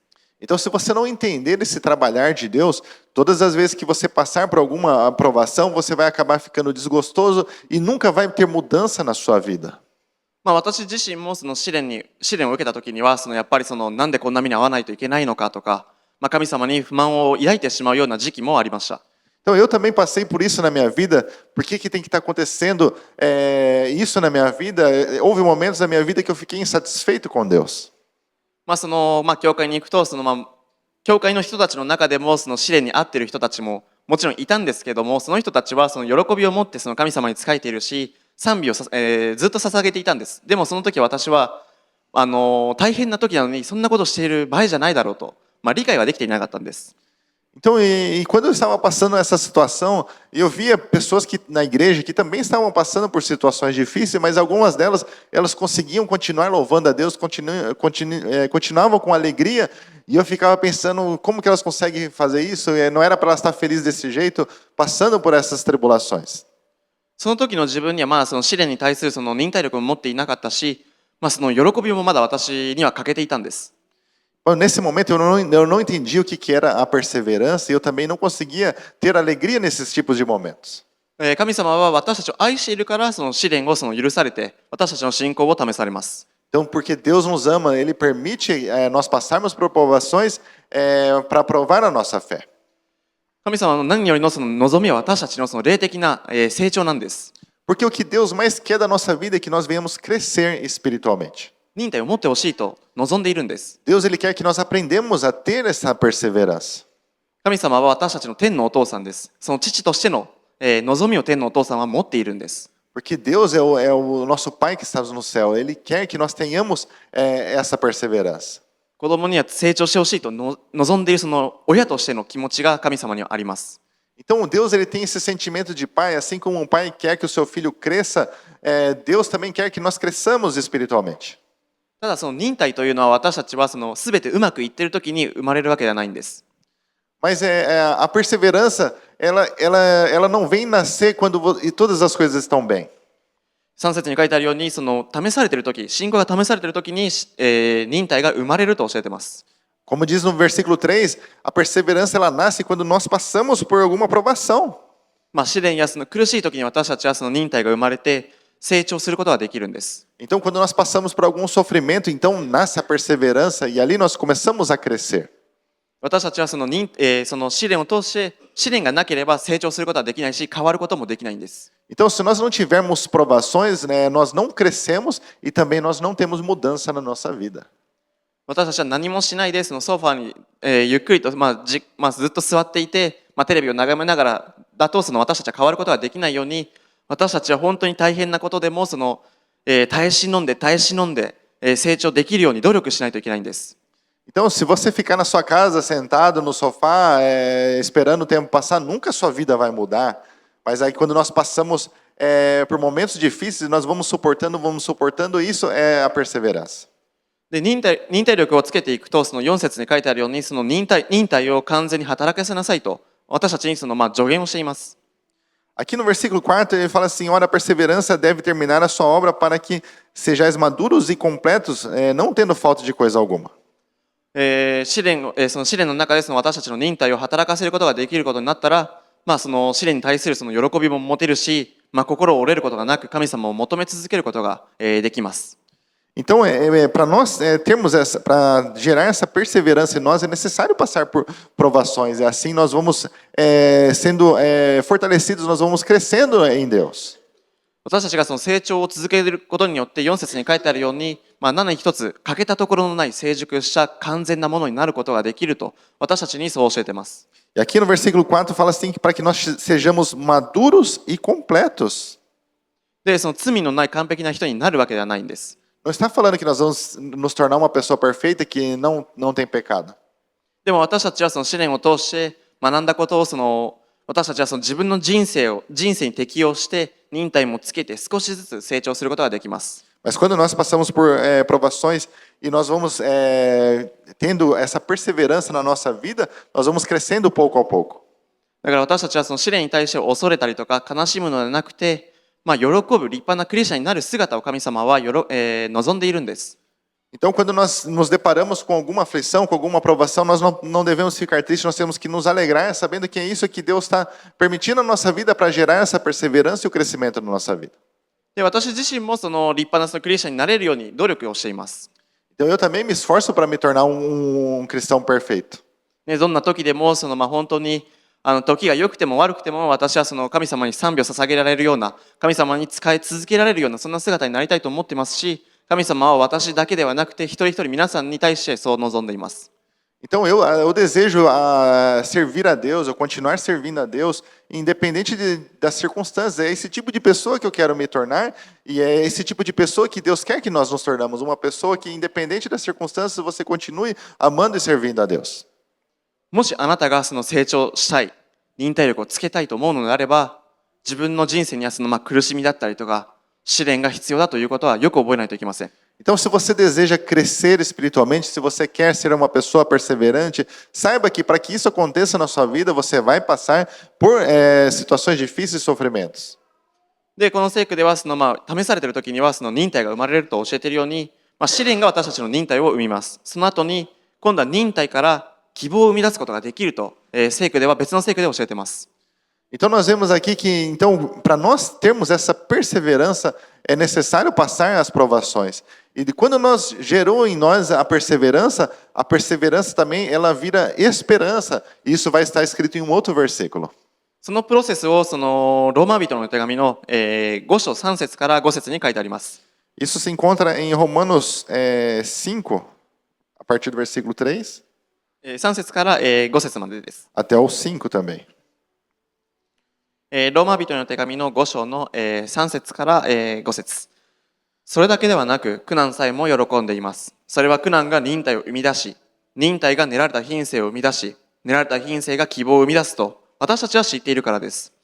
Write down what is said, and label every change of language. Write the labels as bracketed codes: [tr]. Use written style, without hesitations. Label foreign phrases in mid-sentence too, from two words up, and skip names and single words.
[pt] Então, se você não entender esse trabalhar de Deus, todas as vezes que você passar por alguma aprovação, você vai acabar ficando desgostoso e nunca vai ter mudança na sua vida. [ja] 私自身もその試練を受けた時には、やっぱりなんでこんな目に遭わないといけないのかとか、神様に不満を抱いてしまうような時期もありました。 [pt] Então, eu também passei por isso na minha vida. Por que tem que estar acontecendo isso na minha vida? Houve momentos na minha vida que eu fiquei insatisfeito com Deus. [ja] 教会に行くと、教会の人たちの中でもその試練に遭っている人たちももちろんいたんですけども、その人たちはその喜びを持ってその神様に仕えているし、賛美をずっと捧げていたんです。でもその時私は大変な時なのにそんなことをしている場合じゃないだろうと、理解はできていなかったんです。 [pt] Então, quando eu estava passando essa situação, eu via pessoas na igreja que também estavam passando por situações difíceis, mas algumas delas, elas conseguiam continuar louvando a Deus, continuavam com alegria, e eu ficava pensando como que elas conseguem fazer isso, não era para elas estar felizes desse jeito, passando por essas tribulações. [ja] その時の自分にはその試練に対するその忍耐力も持っていなかったし、その喜びもまだ私には欠けていたんです。 [pt] Nesse momento eu não entendi o que era a perseverança e eu também não conseguia ter alegria nesses tipos de momentos. [ja] 神様は私たちを愛しているからその試練を許されて私たちの信仰を試されます。 [pt] Então, porque Deus nos ama, Ele permite nós passarmos por provações para provar a nossa fé. [ja] 神様の何よりのその望みは私たちのその霊的な成長なんです。 [pt] Porque o que Deus mais quer da nossa vida é que nós venhamos crescer espiritualmente. [ja] 忍耐を持ってほしいと望んでいるんです。 [pt] Deus ele quer que nós aprendamos a ter essa perseverança. [ja] 神様は私たちの天のお父さんです。その父としての望みを天のお父さんは持っているんです。 [pt] Porque Deus é o nosso Pai que está no céu. Ele quer que nós tenhamos essa perseverança. [ja] 子供には成長してほしいと望んでいるその親としての気持ちが神様にはあります。 [pt] Então Deus ele tem esse sentimento de pai, assim como um pai quer que o seu filho cresça, Deus também quer que nós cresçamos espiritualmente. [ja] ただその忍耐というのは私たちは全てうまくいっている時に生まれるわけではないんです。 [pt] Mas a perseverança, ela não vem nascer quando todas as coisas estão bem. [ja] 3 節に書いてあるように、試されている時、信仰が試されている時に、忍耐が生まれると教えています。 [pt] Como diz no versículo 3, a perseverança ela nasce quando nós passamos por alguma provação. [ja] 試練や苦しい時に私たちは忍耐が生まれて成長することができるんです。 [pt] Então, quando nós passamos por algum sofrimento, então nasce a perseverança e ali nós começamos a crescer. [ja] 私たちはその試練を通して試練がなければ成長することはできないし変わることもできないんです。 [pt] Então, se nós não tivermos provações, nós não crescemos e também nós não temos mudança na nossa vida. [ja] 私たちは何もしないでソファに、ゆっくりと、ずっと座っていて、テレビを眺めながらだと私たちは変わることができないように、私たちは本当に大変なことでも耐え忍んで成長できるように努力しないといけないんです。 [pt] Então, se você ficar na sua casa sentado no sofá, esperando o tempo passar, nunca a sua vida vai mudar. Mas aí quando nós passamos por momentos difíceis, nós vamos suportando, isso é a perseverança. [ja] で忍耐力をつけていくと、4節に書いてあるように、忍耐を完全に働かせなさいと、私たちに助言をしています。 [pt] Aqui no versículo 4 ele fala assim, ora, a perseverança deve terminar a sua obra para que sejais maduros e completos, não tendo falta de coisa alguma. [ja] 試練の中で私たちの忍耐を働かせることができることになったら、その試練に対する喜びも持てるし、心を折れることがなく神様を求め続けることができます。 [pt] Então, para nós termos essa, para gerar essa perseverança em nós, é necessário passar por provações. E assim nós vamos sendo fortalecidos, nós vamos crescendo em Deus. [ja] 私たちがその成長を続けることによって4節に書いてあるように、何一つ欠けたところのない成熟した完全なものになることができると私たちにそう教えています。 [pt] E aqui no versículo 4 fala assim que para que nós sejamos maduros e completos. [ja] で、その罪のない完璧な人になるわけではないんです。 [pt] Não está falando que nós vamos nos tornar uma pessoa perfeita que não tem pecado. [ja] でも私たちはその試練を通して学んだことを私たちはその自分の人生に適応して忍耐もつけて少しずつ成長することができます。 [pt] Mas quando nós passamos por provações e nós vamos tendo essa perseverança na nossa vida, nós vamos crescendo pouco a pouco. [ja] だから私たちはその試練に対して恐れたりとか悲しむのではなくて、喜ぶ立派なクリスチャンになる姿を神様は望んでいるんです。 [pt] Então, quando nós nos deparamos com alguma aflição, com alguma provação, nós não devemos ficar tristes, nós temos que nos alegrar, sabendo que é isso que Deus está permitindo na nossa vida para gerar essa perseverança e o crescimento na nossa vida. [ja] で、私自身もその立派なそのクリスチャンになれるように努力をしています。 [pt] Então, eu também me esforço para me tornar um cristão perfeito. [ja] ね、どんな時でも本当に時が良くても悪くても私はその神様に賛美を捧げられるような、神様に仕え続けられるようなそんな姿になりたいと思っていますし、神様は私だけではなくて一人一人皆さんに対してそう望んでいます。 [pt] Então eu desejo servir a Deus, eu continuar servindo a Deus, independente das circunstâncias. É esse tipo de pessoa que eu quero me tornar e é esse tipo de pessoa que Deus quer que nós nos tornamos. Uma pessoa que, independente das circunstâncias, você continue amando e servindo a Deus. [ja] もしあなたがその成長したい、忍耐力をつけたいと思うのであれば、自分の人生にはその苦しみだったりとか試練が必要だということはよく覚えないといけません。 [pt] Então, se você deseja crescer espiritualmente, se você quer ser uma pessoa perseverante, saiba que para que isso aconteça na sua vida, você vai passar por situações difíceis e sofrimentos. [ja] で、この聖句では試されている時にはその忍耐が生まれると教えているように、試練が私たちの忍耐を生みます。その後に今度は忍耐から希望を生み出すことができると、聖句では別の聖句で教えています。 [pt] Então nós vemos aqui que então para nós termos essa perseverança é necessário passar as provações. E quando nós gerou em nós a perseverança também ela vira esperança. E isso vai estar escrito em um outro versículo. [ja] そのプロセスをローマ人の手紙の5章3節から5節に書いてあります。 [pt] Isso se encontra em Romanos 5, a partir do versículo 3. [ja] 3 節から5節までです。 [pt] Até o 5 também. [ja] ローマ人の手紙の5章の3節から5節。それだけではなく苦難さえも喜んでいます。それは苦難が忍耐を生み出し、忍耐が練られた品性を生み出し、練られた品性が希望を生み出すと私たちは知っているからです。